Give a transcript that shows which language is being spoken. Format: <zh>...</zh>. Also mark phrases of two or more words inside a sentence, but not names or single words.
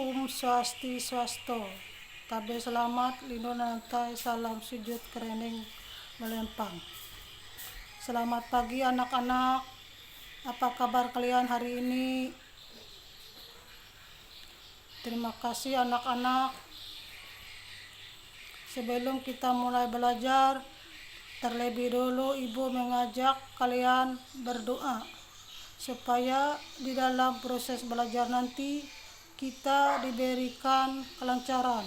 <id>Swastiastu. Tabe selamat, lindung nantai, salam sujud kerening melempang. Selamat pagi anak-anak. Apa kabar kalian hari ini? Terima kasih anak-anak. Sebelum kita mulai belajar, terlebih dulu Ibu mengajak kalian berdoa supaya di dalam proses belajar nanti kita diberikan kelancaran.</id>